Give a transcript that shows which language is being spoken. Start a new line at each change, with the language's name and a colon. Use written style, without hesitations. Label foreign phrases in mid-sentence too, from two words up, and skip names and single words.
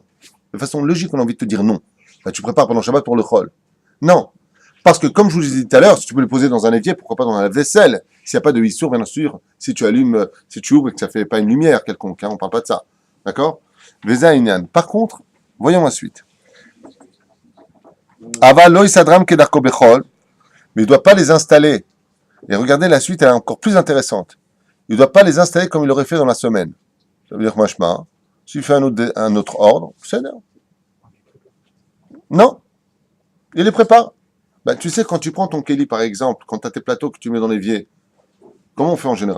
French: De façon logique, on a envie de te dire non. Bah, tu prépares pendant Shabbat pour le chol. Non. Parce que comme je vous l'ai dit tout à l'heure, si tu peux le poser dans un évier, pourquoi pas dans un lave-vaisselle? S'il n'y a pas de issour, bien sûr, si tu allumes, si tu ouvres et que ça ne fait pas une lumière quelconque, hein, on ne parle pas de ça. D'accord?
Hebrew: וזה ענין.
French: Par contre, voyons la suite.
Hebrew: אבל לא יסדרם כדרכו בחול,
French: mais il ne doit pas les installer. Et regardez, la suite, elle est encore plus intéressante. Il ne doit pas les installer comme il l'aurait fait dans la semaine. Ça veut dire que machma, s'il fait un autre ordre, c'est bien. Non. Il les prépare. Bah, tu sais, quand tu prends ton keli, par exemple, quand tu as tes plateaux que tu mets dans l'évier, comment on fait en général?